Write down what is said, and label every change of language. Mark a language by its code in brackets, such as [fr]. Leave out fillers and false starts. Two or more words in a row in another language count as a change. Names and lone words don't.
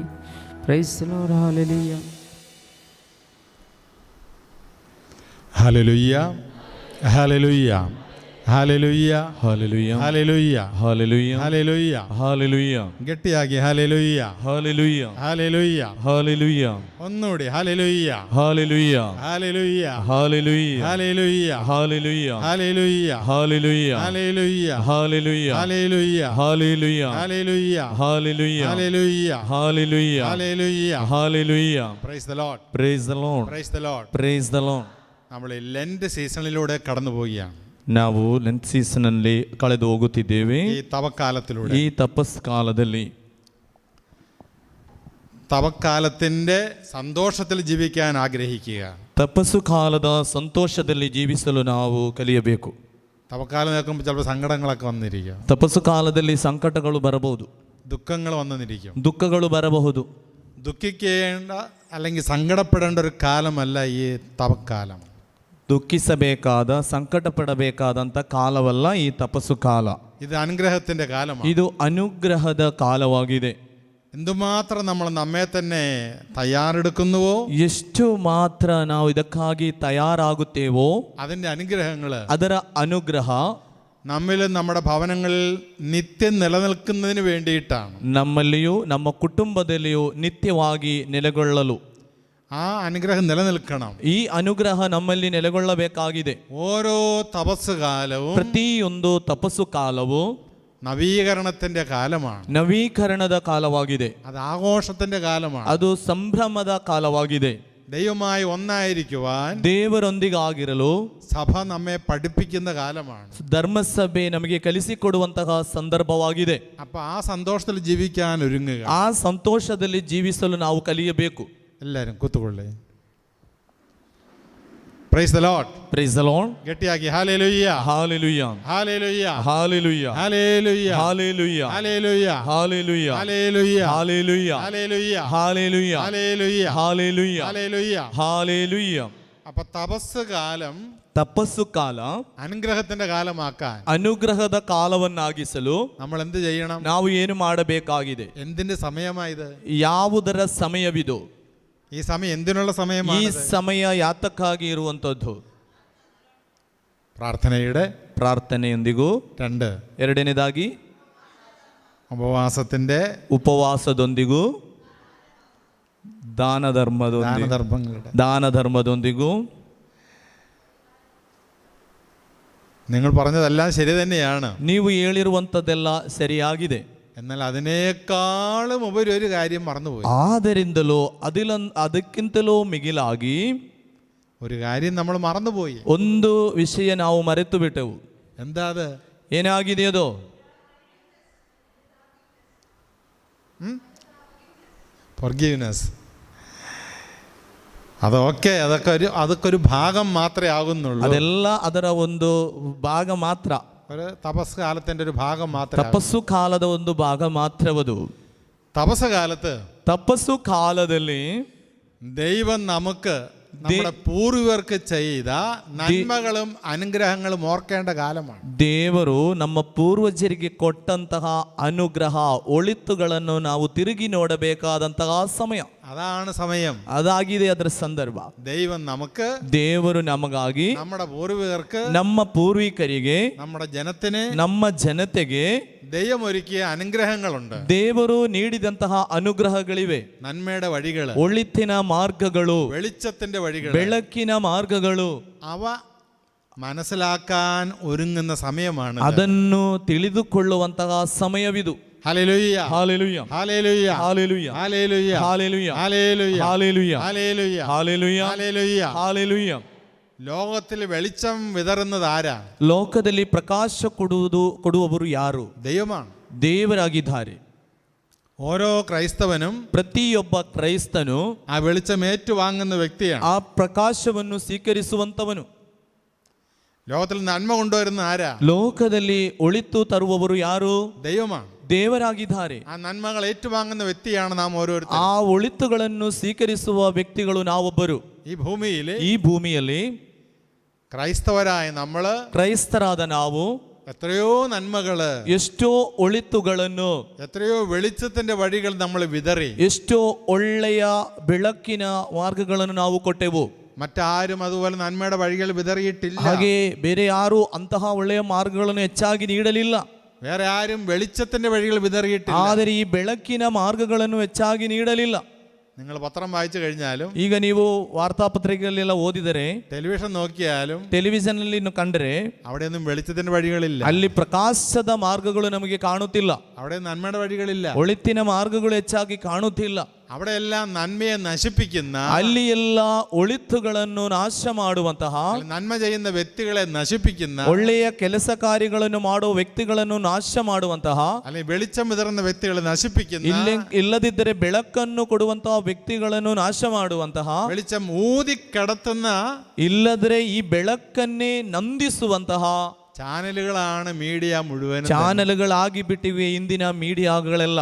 [en] Praise the Lord, hallelujah. Hallelujah, hallelujah, hallelujah, Hallelujah. hallelujah, Hallelujah. hallelujah. Hallelujah. ഗട്ടിയാക്കി hallelujah, Hallelujah. hallelujah. Hallelujah. ഒന്നുകൂടി hallelujah, Hallelujah. hallelujah, Hallelujah. hallelujah, Hallelujah. hallelujah, Hallelujah. hallelujah, Hallelujah. hallelujah, Hallelujah. hallelujah, Hallelujah. hallelujah, Hallelujah. hallelujah. Hallelujah. Praise the Lord, Praise the Lord. praise the Lord. Praise the Lord. [ml] നമ്മൾ ലെൻഡ് സീസണിലൂടെ കടന്നു പോവുകയാണ്. [kn] ನಾವು ಲೆಂಟ್ ಸೀಸನ್ನಲ್ಲಿ ಕಳೆದು ಹೋಗುತ್ತಿದ್ದೇವೆ. [ml] ഈ തപക്കാലത്തിലൂടെ, [kn] ಈ ತಪಸ್ ಕಾಲದಲ್ಲಿ [ml] തപക്കാലത്തിന്റെ സന്തോഷത്തിൽ ജീവിക്കാൻ ആഗ്രഹിക്കുക. [kn] ತಪಸ್ಸು ಕಾಲದ ಸಂತೋಷದಲ್ಲಿ ಜೀವಿಸಲು ನಾವು ಕಲಿಯಬೇಕು. [ml] തപക്കാലം നിൽക്കുമ്പോൾ ചിലപ്പോൾ സങ്കടങ്ങളൊക്കെ വന്നിരിക്കും, [kn] ತಪಸ್ಸು ಕಾಲದಲ್ಲಿ ಸಂಕಟಗಳು ಬರಬಹುದು, [ml] ദുഃഖങ്ങൾ വന്നിരിക്കും. [kn] ದುಃಖಗಳು ಬರಬಹುದು. [ml] ദുഃഖിക്കേണ്ട അല്ലെങ്കിൽ സങ്കടപ്പെടേണ്ട ഒരു കാലമല്ല ഈ തപക്കാലം. [kn] ದುಃಖಿಸಬೇಕಾದ, ಸಂಕಟ ಪಡಬೇಕಾದಂಥ ಕಾಲವಲ್ಲ ಈ ತಪಸ್ಸು ಕಾಲ. [ml] ഇത് അനുഗ്രഹത്തിന്റെ കാലമാണ്. [kn] ಇದು ಅನುಗ್ರಹದ ಕಾಲವಾಗಿದೆ. [ml] എന്തുമാത്രം നമ്മൾ നമ്മെ തന്നെ തയ്യാറെടുക്കുന്നുവോ, [kn] ಎಷ್ಟು ಮಾತ್ರ ನಾವು ಇದಕ್ಕಾಗಿ ತಯಾರಾಗುತ್ತೇವೋ [ml] അതിന്റെ അനുഗ്രഹങ്ങൾ [kn] ಅದರ ಅನುಗ್ರಹ [ml] നമ്മിലും നമ്മുടെ ഭവനങ്ങളിൽ നിത്യം നിലനിൽക്കുന്നതിന് വേണ്ടിയിട്ടാണ്. [kn] ನಮ್ಮಲ್ಲಿಯೂ ನಮ್ಮ ಕುಟುಂಬದಲ್ಲಿಯೂ ನಿತ್ಯವಾಗಿ ನೆಲೆಗೊಳ್ಳಲು [ml] ആ അനുഗ്രഹം നിലനിൽക്കണം. [kn] ಈ ಅನುಗ್ರಹ ನಮ್ಮಲ್ಲಿ ನೆಲೆಗೊಳ್ಳಬೇಕಾಗಿದೆ. [ml] ഓരോ തപസ് കാലവും [kn] ಪ್ರತಿಯೊಂದು ತಪಸ್ಸು ಕಾಲವು [ml] നവീകരണത്തിന്റെ കാലമാണ്. [kn] ನವೀಕರಣದ ಕಾಲವಾಗಿದೆ. [ml] അത് ആഘോഷത്തിന്റെ കാലമാണ്. [kn] ಅದು ಸಂಭ್ರಮದ ಕಾಲವಾಗಿದೆ. [ml] ദൈവമായി ഒന്നായിരിക്കുവാൻ [kn] ದೇವರೊಂದಿಗಾಗಿರಲು [ml] സഭ നമ്മെ പഠിപ്പിക്കുന്ന കാലമാണ്. [kn] ಧರ್ಮಸಭೆ ನಮಗೆ ಕಲಿಸಿಕೊಡುವಂತಹ ಸಂದರ್ಭವಾಗಿದೆ. [ml] അപ്പൊ ആ സന്തോഷത്തിൽ ജീവിക്കാൻ ഒരുങ്ങുക. [kn] ಆ ಸಂತೋಷದಲ್ಲಿ ಜೀವಿಸಲು ನಾವು ಕಲಿಯಬೇಕು. [ml] എല്ലാവരും കൂത്തുകൊള്ളേ. [en] Praise the Lord, Praise the Lord. [ml] ഗട്ടിയാക്കി ഹല്ലേലൂയ, [kn] ಹಾಲೆಲೂಯ, [ml] ഹല്ലേലൂയ, [kn] ಹಾಲೆಲೂಯ, [ml] ഹല്ലേലൂയ, [kn] ಹಾಲೆಲೂಯ, [ml] ഹല്ലേലൂയ, [kn] ಹಾಲೆಲೂಯ, [ml] ഹല്ലേലൂയ, [kn] ಹಾಲೆಲೂಯ, [ml] ഹല്ലേലൂയ, [kn] ಹಾಲೆಲೂಯ, [ml] ഹല്ലേലൂയ, [kn] ಹಾಲೆಲೂಯ, [ml] ഹല്ലേലൂയ. [kn] ಹಾಲೆಲೂಯ. [ml] അപ്പൊ തപസ് കാലം [kn] ತಪಸ್ಸು ಕಾಲ [ml] അനുഗ്രഹത്തിന്റെ കാലമാക്കാൻ [kn] ಅನುಗ್ರಹದ ಕಾಲವನ್ನಾಗಿಸಲು [ml] നമ്മൾ എന്ത് ചെയ്യണം? [kn] ನಾವು ಏನು ಮಾಡಬೇಕಾಗಿದೆ? [ml] എന്തിന്റെ സമയമായത്? [kn] ಯಾವುದರ ಸಮಯವಿದು? [ml] ഈ സമയം എന്തിനുള്ള [kn] ಈ [ml] സമയമാണ്? [kn] ಸಮಯ ಯಾತಕ್ಕಾಗಿ ಇರುವಂತದ್ದು? [ml] പ്രാർത്ഥനയുടെ [kn] ಪ್ರಾರ್ಥನೆಯೊಂದಿಗೂ, [ml] 2 [kn] ಎರಡನೇದಾಗಿ [ml] ഉപവാസത്തിന്റെ [kn] ಉಪವಾಸದೊಂದಿಗೂ, [ml] ദാനധർമ്മങ്ങളുടെ. [kn] ದಾನಧರ್ಮದೊಂದಿಗೂ. [ml] നിങ്ങൾ പറഞ്ഞതെല്ലാം ശരി തന്നെയാണ്. [kn] ನೀವು ಹೇಳಿರುವಂಥದ್ದೆಲ್ಲ ಸರಿಯಾಗಿದೆ. [ml] എന്നാൽ അതിനേക്കാളും ഉപരി ഒരു കാര്യം മറന്നുപോയി. [kn] ಆದರಿಂದಲೂ ಅದಕ್ಕಿಂತಲೂ ಮಿಗಿಲಾಗಿ [ml] ഒരു കാര്യം നമ്മൾ മറന്നുപോയി. [kn] ಒಂದು ವಿಷಯ ನಾವು ಮರೆತು ಬಿಟ್ಟೆವು. [ml] എന്താ അത്? [kn] ಏನಾಗಿದೆಯದು? [ml] ഫൊർഗീവ്നെസ്. അതൊക്കെ ഒരു ഭാഗം മാത്രമേ ആകുന്നുള്ളൂ. [kn] ಅದೆಲ್ಲ ಅದರ ಒಂದು ಭಾಗ ಮಾತ್ರ. [ml] ഒരു തപസ് കാലത്തിന്റെ ഒരു ഭാഗം മാത്രം. [kn] ತಪಸ್ಸು ಕಾಲದ ಒಂದು ಭಾಗ ಮಾತ್ರವದು. [ml] തപസ് കാലത്ത് [kn] ತಪಸ್ಸು ಕಾಲದಲ್ಲಿ [ml] ദൈവം നമുക്ക് നമ്മുടെ പൂർവികർക്ക് ചെയ്ത നന്മകളും അനുഗ്രഹങ്ങളും ഓർക്കേണ്ട കാലമാണ്. [kn] ದೇವರು ನಮ್ಮ ಪೂರ್ವಜರಿಗೆ ಕೊಟ್ಟಂತಹ ಅನುಗ್ರಹ ಒಳಿತುಗಳನ್ನು ನಾವು ತಿರುಗಿ ನೋಡಬೇಕಾದಂತಹ ಸಮಯ. [ml] അതാണ് സമയം. [kn] ಅದಾಗಿದೆ ಅದರ ಸಂದರ್ಭ. [ml] ദൈവം നമുക്ക്, [kn] ದೇವರು ನಮಗಾಗಿ, [ml] നമ്മുടെ പൂർവികർക്ക്, [kn] ನಮ್ಮ ಪೂರ್ವಿಕರಿಗೆ, [ml] നമ്മുടെ ജനത്തിന്, [kn] ನಮ್ಮ ಜನತೆಗೆ [ml] ദൈവം ഒരുക്കിയ അനുഗ്രഹങ്ങളുണ്ട്. [kn] ದೇವರು ನೀಡಿದಂತಹ ಅನುಗ್ರಹಗಳಿವೆ. [ml] നന്മയുടെ വഴികൾ, [kn] ಒಳಿತಿನ ಮಾರ್ಗಗಳು, [ml] വെളിച്ചത്തിന്റെ വഴികൾ, [kn] ಬೆಳಕಿನ ಮಾರ್ಗಗಳು, [ml] അവ മനസ്സിലാക്കാൻ ഒരുങ്ങുന്ന സമയമാണ്. [kn] ಅದನ್ನು ತಿಳಿದುಕೊಳ್ಳುವಂತಹ ಸಮಯವಿದು. [ml] ഹല്ലേലൂയ, [kn] ಹಾಲೆಲೂಯ, [ml] ഹല്ലേലൂയ, [kn] ಹಾಲೆಲೂಯ, [ml] ഹല്ലേലൂയ, [kn] ಹಾಲೆಲೂಯ, [ml] ഹല്ലേലൂയ, [kn] ಹಾಲೆಲೂಯ, [ml] ഹല്ലേലൂയ, [kn] ಹಾಲೆಲೂಯ, [ml] ഹല്ലേലൂയ. [kn] ಹಾಲೆಲೂಯ. [ml] ലോകത്തിൽ വെളിച്ചം വിതറുന്നത് ആരാ? [kn] ಲೋಕದಲ್ಲಿ ಪ್ರಕಾಶ ಕೊಡುವವರು ಯಾರು? [ml] ദൈവമാണ്. [kn] ದೇವರಾಗಿದ್ದಾರೆ. [ml] ഓരോ ക്രൈസ്തവനും, [kn] ಪ್ರತಿಯೊಬ್ಬ ಕ್ರೈಸ್ತನು [ml] ആ വെളിച്ചം ഏറ്റുവാങ്ങുന്ന വ്യക്തിയാണ്. [kn] ಆ ಪ್ರಕಾಶವನ್ನು ಸ್ವೀಕರಿಸುವಂತವನು. [ml] ലോകത്തിൽ നന്മ കൊണ്ടുവരുന്ന ആരാ? [kn] ಲೋಕದಲ್ಲಿ ಒಳಿತು ತರುವವರು ಯಾರು? [ml] ദൈവമാണ്. [kn] ದೇವರಾಗಿದ್ದಾರೆ. [ml] ആ നന്മകൾ ഏറ്റുവാങ്ങുന്ന വ്യക്തിയാണ് നാം ഓരോരുത്തരും. [kn] ಆ ಒಳಿತುಗಳನ್ನು ಸ್ವೀಕರಿಸುವ ವ್ಯಕ್ತಿಗಳು ನಾವೊಬ್ಬರು. [ml] ഈ ഭൂമിಯಲ್ಲಿ ക്രൈസ്തവരായ നമ്മള്, [kn] ಕ್ರೈಸ್ತರಾದ ನಾವು [ml] എത്രയോ നന്മകള്, [kn] ಎಷ್ಟೋ ಒಳಿತುಗಳನ್ನು, [ml] എത്രയോ വെളിച്ചത്തിന്റെ വഴികൾ നമ്മൾ വിതറി. [kn] ಎಷ್ಟೋ ಒಳ್ಳೆಯ ಬೆಳಕಿನ ಮಾರ್ಗಗಳನ್ನು ನಾವು ಕೊಟ್ಟೆವು. [ml] മറ്റാരും അതുപോലെ നന്മയുടെ വഴികൾ വിതറിയിട്ടില്ല. [kn] ಹಾಗೆ ಬೇರೆ ಯಾರು ಅಂತಹ ಒಳ್ಳೆಯ ಮಾರ್ಗಗಳನ್ನು ಹೆಚ್ಚಾಗಿ ನೀಡಲಿಲ್ಲ. [ml] വേറെ ആരും വെളിച്ചത്തിന്റെ വഴികൾ വിതറിയിട്ടില്ല. [kn] ಆದರೆ ಈ ಬೆಳಕಿನ ಮಾರ್ಗಗಳನ್ನು ಹೆಚ್ಚಾಗಿ ನೀಡಲಿಲ್ಲ. [ml] നിങ്ങൾ പത്രം വായിച്ചു കഴിഞ്ഞാലും, [kn] ಈಗ ನೀವು ವಾರ್ತಾಪತ್ರಿಕೆಯಲ್ಲೆಲ್ಲ ಓದಿದರೆ, [ml] ടെലിവിഷൻ നോക്കിയാലും, [kn] ಟೆಲಿವಿಷನ್ ಅಲ್ಲಿ ಕಂಡರೆ [ml] അവിടെയൊന്നും വെളിച്ചത്തിന്റെ വഴികളില്ല. [kn] ಅಲ್ಲಿ ಪ್ರಕಾಶದ ಮಾರ್ಗಗಳು ನಮಗೆ ಕಾಣುತ್ತಿಲ್ಲ. [ml] അവിടെ നന്മയുടെ വഴികളില്ല. [kn] ಒಳಿತಿನ ಮಾರ್ಗಗಳು ಹೆಚ್ಚಾಗಿ ಕಾಣುತ್ತಿಲ್ಲ. [ml] അവിടെയെല്ലാം നന്മയെ നശിപ്പിക്കുന്ന, [kn] ಅಲ್ಲಿ ಎಲ್ಲ ಒಳಿತುಗಳನ್ನು ನಾಶ ಮಾಡುವಂತಹ, [ml] നന്മ ചെയ്യുന്ന വ്യക്തികളെ നശിപ്പിക്കുന്ന, [kn] ಒಳ್ಳೆಯ ಕೆಲಸ ಕಾರ್ಯಗಳನ್ನು ಮಾಡುವ ವ್ಯಕ್ತಿಗಳನ್ನು ನಾಶ ಮಾಡುವಂತಹ, [ml] അല്ലെങ്കിൽ വെളിച്ചം വിതറുന്ന വ്യക്തികളെ നശിപ്പിക്കുന്ന, [kn] ಇಲ್ಲದಿದ್ದರೆ ಬೆಳಕನ್ನು ಕೊಡುವಂತಹ ವ್ಯಕ್ತಿಗಳನ್ನು ನಾಶ ಮಾಡುವಂತಹ, [ml] വെളിച്ചം ഊതിക്കടത്തുന്ന, [kn] ಇಲ್ಲದ್ರೆ ಈ ಬೆಳಕನ್ನೇ ನಂದಿಸುವಂತಹ [ml] ചാനലുകളാണ് മീഡിയ മുഴുവൻ. [kn] ಚಾನೆಲ್ಗಳಾಗಿ ಬಿಟ್ಟಿವೆ ಇಂದಿನ ಮೀಡಿಯಾಗಳೆಲ್ಲ.